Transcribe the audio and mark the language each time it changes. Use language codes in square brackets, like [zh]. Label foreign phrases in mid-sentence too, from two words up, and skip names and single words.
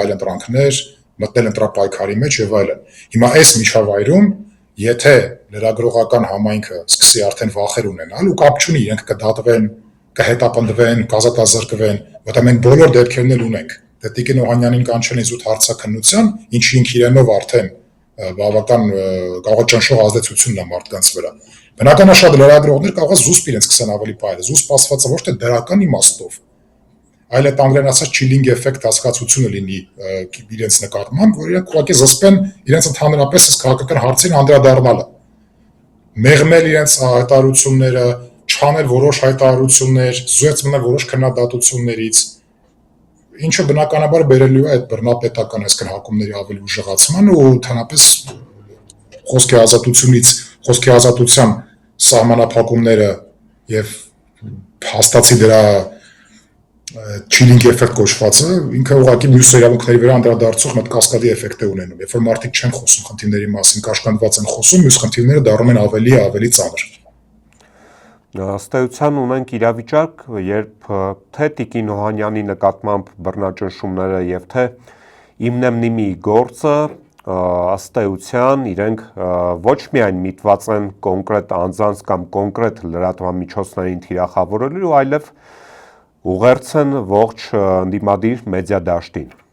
[hy] այլընտրանքներ, մտնել ընտրապայքարի մեջ եւ այլն։ Հիմա այս միջավայրում եթե լրագրողական համայնքը սկսի արդեն վախեր ունենալ ու կապ չունի, իրենք կդատվեն, կհետապնդվեն, կազատազրկվեն, որտեղ մենք բոլոր դեպքերն էլ ունենք։ Դե Տիկին Օհանյանին կանչել ինձ 8 հարցաքննության, ինչի ինք իրենով արդեն բավական գաղաճանշող ազդեցությունն է մարդկանց վրա։ Բնականաբար շատ լրագրողներ կարող է զուսպ իրենց սկսեն ավելի պայել, զուսպ ասվածը ոչ թե դրական իմաստով, այլ այդ անգլերեն ասած [en] chilling effect [hy] հասկացությունը լինի իրենց նկատմամբ, որ իրենք ուղղակի զսպեն իրենց ընդհանրապես այս քաղաքական հարցին անդրադառնալը։ Մեղմել իրենց հայտարարությունները, չանել որոշ հայտարարություններ, զուգ մնել որոշ քննադատություններից, ինչը բնականաբար բերելու է այդ բռնապետական այսքան հակումների ավելի ուժեղացման ու ընդհանրապես խոսքի ազատությունից, խոսքի ազատության սահմանափակումները եւ հաստատի դրա [en] chilling effect [hy] կոչվածը ինքը ուղղակի մյուս իրավունքների վրա անդրադարձող մեծ կասկադի էֆեկտ է ունենում։ Երբ որ մարդիկ չեն խոսում խնդիրների մասին, կաշկանդված են խոսում, մյուս խնդիրները դառնում են ավելի ծանր։ Ըստ էության ունենք իրավիճակ, երբ թե Տիկին Օհանյանի նկատմամբ բռնաճնշումները եւ թե Իմնեմնիմի գործը ըստ էության իրենք ոչ միայն միտված են կոնկրետ անձանց կամ կոնկրետ լրատվամիջոցներին թիրախավորելու, այլև ուղերձ են ողջ ընդդիմադիր մեդիա դաշտին։